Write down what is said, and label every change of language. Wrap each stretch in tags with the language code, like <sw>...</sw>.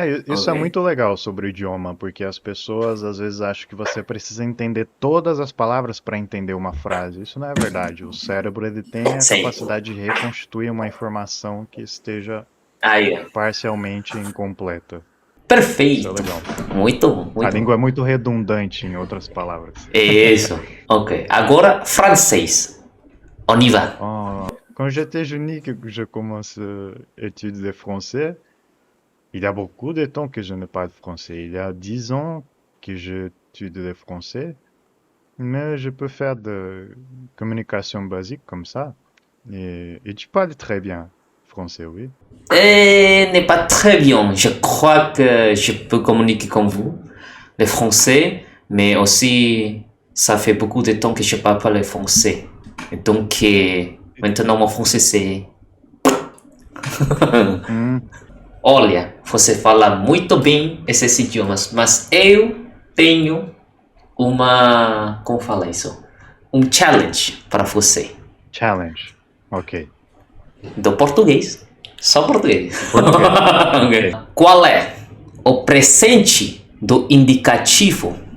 <pt>Isso é muito legal sobre o idioma, porque as pessoas às vezes acham que você precisa entender todas as palavras para entender uma frase. Isso não é verdade. O cérebro ele tem a capacidade de reconstituir uma informação que esteja parcialmente incompleta. Perfeito. Isso é legal. Muito bom. A língua é muito redundante, em outras palavras. Isso. Ok. Agora, francês.</pt> <fr>On y va. Quand j'étais jeune, que je commence à étudier français, il y a beaucoup de temps que je ne parle français. Il y a 10 ans que j'étudie le français, mais je peux faire de communication basique comme ça. Et tu parles très bien français, oui? N'est pas très bien. Je crois que je peux communiquer comme vous, le français, mais aussi ça fait beaucoup de temps que je parle pas le français. Donc maintenant mon français c'est...</fr> <pt>Olha, você fala muito bem esses idiomas, mas eu tenho como fala isso? Challenge para você. Challenge, ok. Do português, só português. Okay. Qual é o presente do indicativo</pt>